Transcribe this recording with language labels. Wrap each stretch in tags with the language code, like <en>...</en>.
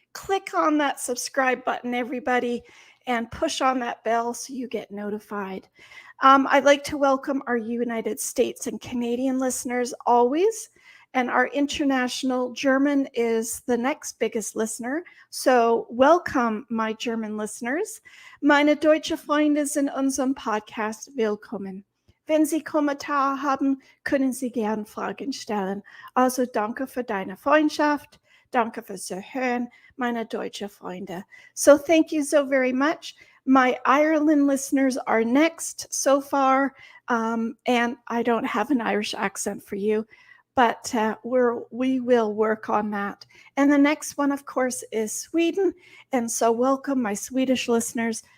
<en>Click on that subscribe button, everybody, and push on that bell so you get notified. I'd like to welcome our United States and Canadian listeners always. And our international German is the next biggest listener. So welcome, my German listeners.</en> <de>Meine deutsche Freunde sind in unserem Podcast willkommen. Wenn Sie Kommentare haben, können Sie gern Fragen stellen. Also danke für deine Freundschaft, Danke fürs Zuhören, meine deutsche Freunde.</de> <en>So thank you so very much. My Ireland listeners are next so far, and I don't have an Irish accent for you, but we will work on that. And the next one, of course, is Sweden. And so welcome, my Swedish listeners.</en>